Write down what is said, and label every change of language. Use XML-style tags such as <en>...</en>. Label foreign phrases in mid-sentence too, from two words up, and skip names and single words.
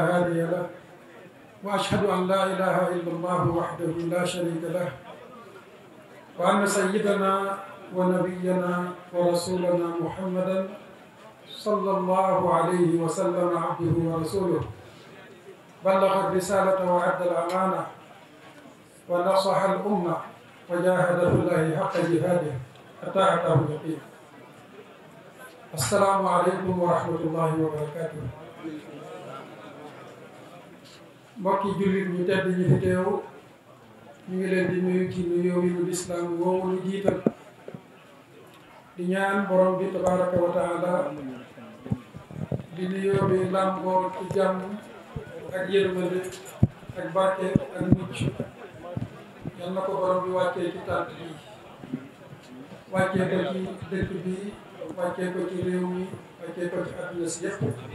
<ar>هادي له وأشهد أن لا إله إلا الله وحده لا شريك له وأن سيدنا ونبينا ورسولنا محمدا صلى الله عليه وسلم عبده ورسوله بلغ الرسالة وأدى الأمانة ونصح الأمة وجاهد في الله حق جهاده حتى أتاه اليقين. السلام عليكم ورحمة الله وبركاته.</ar> <wo>mbokki jullit ñu tedd ñi fi teew ñu ngi leen di nuyu ci nuyoo yi lislaam woowu ñu jiital di ñaan borom bi</wo> <ar>تبارك وتعالى</ar> <wo>di nuyoo bi làmboo ci jàmm ak yërmande ak barke ak mucc yal na ko borom bi wàccee ci tànt bi wàccee ko ci dëkk bi wàccee ko ci réew mi wàccee ko ci àdduna si yëpp</wo>